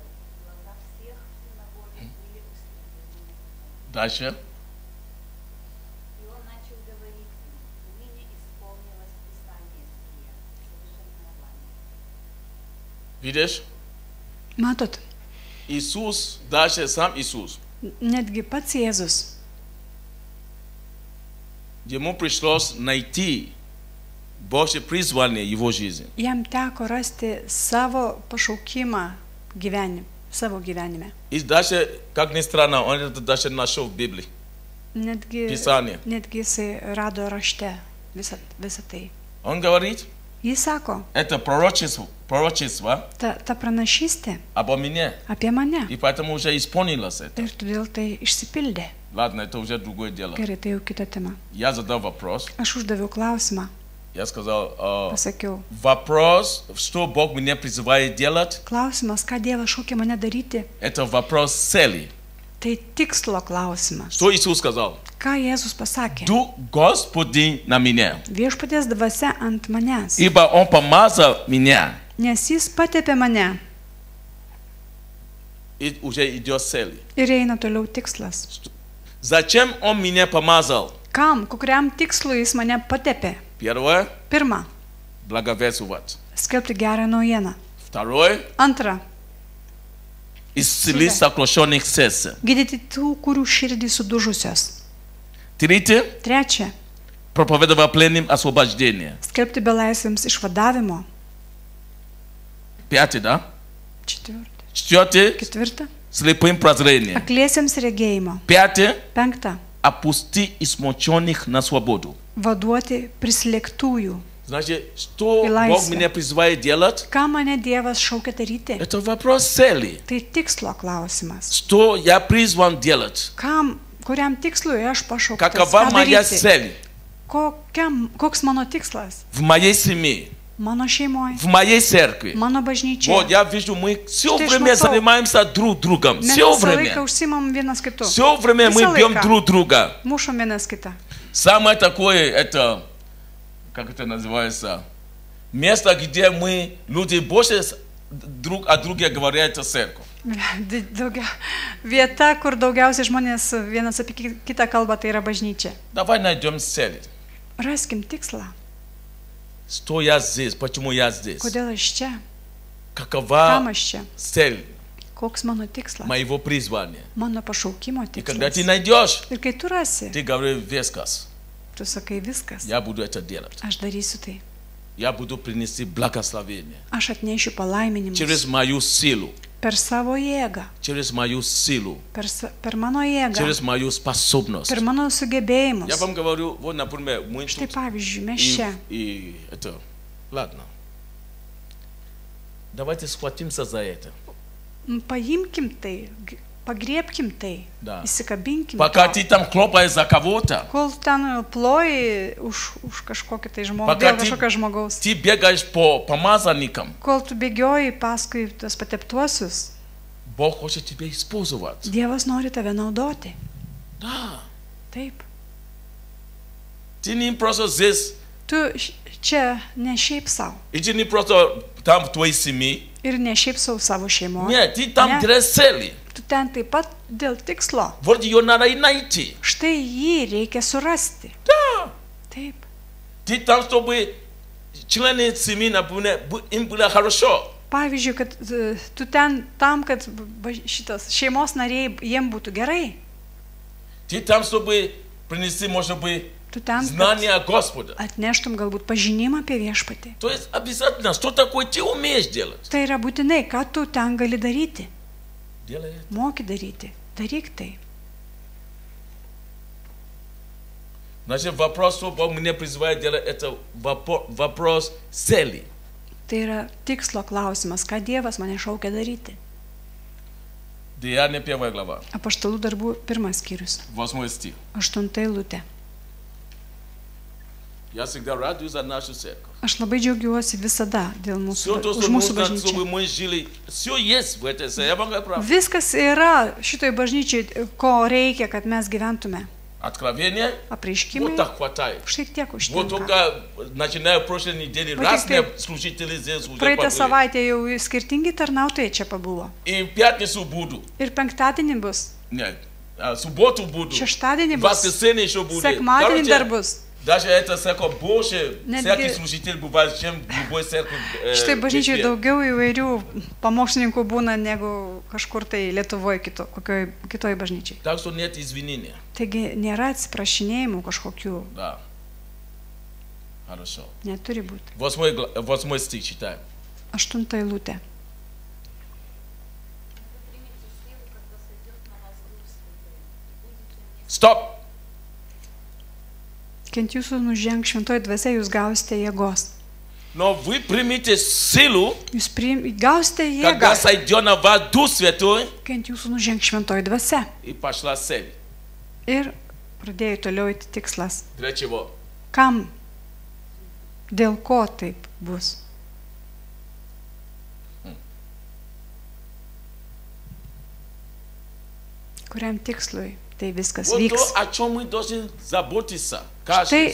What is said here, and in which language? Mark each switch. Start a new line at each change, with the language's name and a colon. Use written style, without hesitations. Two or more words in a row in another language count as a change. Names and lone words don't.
Russian: Глаза всех в синагоге были устремлены. Даша. И он начал говорить им: ныне исполнилось Писание сие, слышанное вами. Видишь?
Lithuanian: Matot,
Russian: Иисус, даже сам Иисус,
Lithuanian: netgi pats Jėzus,
Russian: ему пришлось найти Божье призвание в его жизни.
Lithuanian: jam teko rasti savo pašaukimą savo gyvenime.
Russian: И даже, как ни странно, он это даже нашел в Библии.
Lithuanian: Netgi jisai rado rašte visą tai.
Russian: Он говорит,
Lithuanian: Jis sako,
Russian: это пророчество
Lithuanian: ta pranašystė
Russian: обо мне.
Lithuanian: apie mane.
Russian: И поэтому уже исполнилось это.
Lithuanian: Ir todėl tai išsipildė.
Russian: Ладно, это уже другое дело.
Lithuanian: Gerai, tai jau kita tema.
Russian: Я задал вопрос.
Lithuanian: Aš uždaviau klausimą,
Russian: Я сказал,
Lithuanian: pasakiau.
Russian: вопрос, что Бог меня призывает делать,
Lithuanian: Klausimas, ką Dievas šaukia mane daryti,
Russian: это вопрос цели.
Lithuanian: tai tikslo klausimas.
Russian: Что Иисус сказал?
Lithuanian: Ką Jėzus pasakė?
Russian: Дух Господень на меня,
Lithuanian: Viešpaties dvasia ant manęs,
Russian: ибо Он помазал меня.
Lithuanian: nes jis patepė mane.
Russian: И уже идет цель.
Lithuanian: Ir eina toliau tikslas.
Russian: Зачем Он меня помазал?
Lithuanian: Kam, kokiam tikslui jis mane patepė?
Russian: Первое,
Lithuanian: Pirma,
Russian: благовествовать.
Lithuanian: skelbti gerą naujieną.
Russian: Второе,
Lithuanian: Antra,
Russian: исцелить сокрушенных сердца.
Lithuanian: gydyti tų, kurių širdį sudužusios.
Russian: Третье,
Lithuanian: Trečia,
Russian: проповедовать пленным освобождение.
Lithuanian: skelbti belaisviams išvadavimo.
Russian: Пятое, да? Четвертą. Четвертое,
Lithuanian: Ketvirta,
Russian: слепым прозрение.
Lithuanian: akliesiems regėjimo.
Russian: Пятое,
Lithuanian: Penkta,
Russian: опусти измученных на свободу.
Lithuanian: vaduoti prislėgtųjų.
Russian: Значит, что И Бог лайся. меня призывает делать?
Lithuanian: Ką mane Dievas šaukia daryti?
Russian: Это вопрос цели.
Lithuanian: Tai tikslo klausimas.
Russian: Что я призван делать?
Lithuanian: Kuriam tikslui aš pašauktas?
Russian: Какова
Lithuanian: Ką
Russian: моя
Lithuanian: daryti?
Russian: цель
Lithuanian: Koks mano tikslas?
Russian: в моей семье,
Lithuanian: Mano šeimoje,
Russian: в моей церкви?
Lithuanian: mano
Russian: Вот
Lithuanian: bažnyčioje.
Russian: я вижу, мы все Ты ж время смотрел. занимаемся друг другом.
Lithuanian: Mes
Russian: Все
Lithuanian: visą laiką
Russian: время.
Lithuanian: užsimam vienas kitu.
Russian: Все время мы
Lithuanian: Visą
Russian: бьем
Lithuanian: laiką
Russian: друг друга.
Lithuanian: Mušam vienas kitą.
Russian: Самое такое, это, как это называется, место, где мы, люди больше друг о друге говорят, это церковь.
Lithuanian: Vieta, kur daugiausiai žmonės vienas apie kitą kalbą, tai yra bažnyčia.
Russian: Давай найдем цель.
Lithuanian: Raskim tikslą.
Russian: Что я здесь, почему я здесь?
Lithuanian: Kodėl aš čia?
Russian: Какова
Lithuanian: Kam aš čia?
Russian: цель
Lithuanian: Koks mano tikslas?
Russian: моего призвания?
Lithuanian: Mano pašaukimo
Russian: И когда ты
Lithuanian: tikslas.
Russian: найдешь,
Lithuanian: Ir kai tu rasi,
Russian: ты говоришь весказ.
Lithuanian: tu sakai viskas.
Russian: Я буду это делать.
Lithuanian: Aš darysiu tai.
Russian: Я буду принести благословение.
Lithuanian: Aš atnešiu palaiminimus.
Russian: Через мою силу.
Lithuanian: Per savo jėgą.
Russian: Через мою силу.
Lithuanian: Per mano jėgą.
Russian: Через мою способность.
Lithuanian: Per mano sugebėjimus.
Russian: Я вам говорю, вот, например, мы
Lithuanian: Štai
Russian: тут
Lithuanian: pavyzdžiui, mes čia.
Russian: и это, ладно. Давайте схватимся за это.
Lithuanian: Paimkim tai, pagriebkim tai,
Russian: Да.
Lithuanian: įsikabinkim.
Russian: Пока
Lithuanian: to.
Russian: ты там хлопаешь за кого-то,
Lithuanian: Kol ten ploji už kažkokį tai žmogų,
Russian: Пока
Lithuanian: dėl kažkokio žmogaus.
Russian: ты бегаешь по помазанникам,
Lithuanian: Kol tu bėgioji paskui tos pateptuosius,
Russian: Бог хочет тебя использовать.
Lithuanian: Dievas nori tave naudoti.
Russian: Да.
Lithuanian: Taip.
Russian: Ты не просто здесь,
Lithuanian: Tu čia ne šiaip savo.
Russian: и ты не просто там в твоей семье,
Lithuanian: Ir Ir ne šiaip savo šeimoje.
Russian: Не, ти там
Lithuanian: Ne.
Russian: дре цели.
Lithuanian: Tu ten taip pat dėl tikslo.
Russian: Вроде ее надо и найти.
Lithuanian: Štai jį reikia surasti.
Russian: Да.
Lithuanian: Taip.
Russian: Ты там, чтобы члены семьи им было хорошо.
Lithuanian: Pavyzdžiui, kad tu ten tam, kad šitas šeimos nariai jiem būtų gerai.
Russian: Ты там, чтобы принести, может быть,
Lithuanian: Tu ten, kad
Russian: знания Господа.
Lithuanian: atneštum galbūt pažinimą apie viešpatį.
Russian: То есть обязательно, что такое ты умеешь делать.
Lithuanian: Tai yra būtinai, ką tu ten gali daryti.
Russian: Делай это.
Lithuanian: Moki daryti. Daryk tai.
Russian: Значит, вопрос, что Бог меня призывает делать, это вопрос цели.
Lithuanian: Tai yra tikslo klausimas, ką Dievas mane šaukia daryti.
Russian: Деяния 1 глава,
Lithuanian: Apaštalų darbų 1 skyrius,
Russian: 8 стих.
Lithuanian: 8 eilutė.
Russian: Я всегда радуюсь за нашу церковь.
Lithuanian: Aš labai džiaugiuosi visada dėl
Russian: Все
Lithuanian: mūsų,
Russian: то,
Lithuanian: už
Russian: что
Lithuanian: mūsų
Russian: нужно, чтобы
Lithuanian: bažnyčią.
Russian: мы жили, все есть в этой церкви. Я вам говорю правду.
Lithuanian: Viskas yra šitoj bažnyčiai, ko reikia, kad mes gyventume.
Russian: Откровение, вот
Lithuanian: Apreiškimai,
Russian: так хватает.
Lithuanian: štai tiek
Russian: Вот
Lithuanian: užtenka.
Russian: только, начиная прошлой недели, Вот разные теперь служители здесь уже
Lithuanian: Praeitą
Russian: побыли.
Lithuanian: savaitę jau skirtingi tarnautojai čia pabuvo.
Russian: И в пятницу буду.
Lithuanian: Ir penktadienį bus,
Russian: Нет, субботу буду.
Lithuanian: šeštadienį
Russian: В
Lithuanian: bus,
Russian: воскресенье еще будет.
Lithuanian: sekmadienį dar
Russian: Короче,
Lithuanian: bus.
Russian: даже это церковь больше,
Lithuanian: Netgi-
Russian: всякий служитель бывает, чем любой церковь.
Lithuanian: Štai
Russian: в
Lithuanian: bažnyčiai
Russian: Литве.
Lithuanian: daugiau įvairių pamokslininkų būna negu kažkur tai Lietuvoje, kokioj kitoj bažnyčiai.
Russian: Так что нет извинения.
Lithuanian: Taigi nėra atsiprašinėjimų kažkokių,
Russian: Да. Хорошо.
Lithuanian: neturi būti.
Russian: 8 стих читаем.
Lithuanian: 8 eilutė.
Russian: Вы примете силу, когда сойдет на вас Дух Святой, и будете мне Стоп!
Lithuanian: Kent jūsų nuženg šventoji dvasia, jūs gausite jėgos.
Russian: Но вы примите силу,
Lithuanian: Jūs gausite
Russian: когда
Lithuanian: jėgą,
Russian: сойдет на вас Дух Святой,
Lithuanian: kent jūsų nuženg šventoji dvasia.
Russian: и пошла цель.
Lithuanian: Ir pradėjo toliau eiti tikslas.
Russian: Для чего?
Lithuanian: Kam? Dėl ko taip bus? Kuriam tikslui tai viskas
Russian: Вот
Lithuanian: vyks?
Russian: то, о чем мы должны заботиться. Каждый